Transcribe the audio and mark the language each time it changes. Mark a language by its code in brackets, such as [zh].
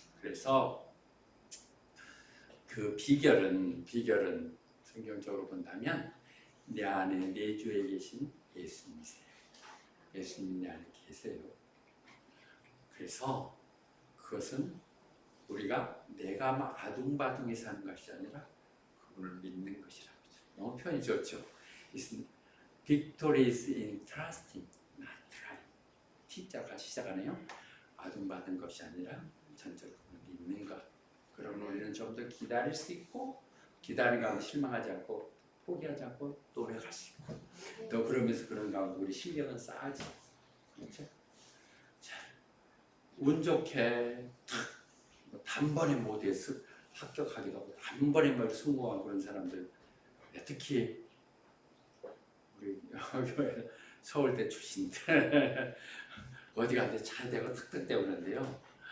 [ko] 그래서 그 비결은 성경적으로 본다면 내 안에 내주에 계신 예수님이세요. 예수님 내 안에 계세요. 그래서 그것은 우리가 내가 막 아둥바둥해서 하는 것이 아니라 그분을 믿는 것이라고. 너무 표현이 좋죠. [en] Victory is in trusting, not trying. [ko] T자가 시작하네요. 아둥바둥 것이 아니라 전적으로 믿는 것. 그러면 우리는 좀 더 기다릴 수 있고, 기다리는 가운데 실망하지 않고 포기하지 않고 노력할 수 있고, 또 그러면서 그런 가운데 우리 실력은 쌓아지. 그렇죠? 자, 운 좋게 단번에 모두에서 합격하기도 하고 단번에 뭐 성공하고 그런 사람들, 특히 우리 서울대 출신들 어디 가는데 잘 되고 특등되고 그러는데요.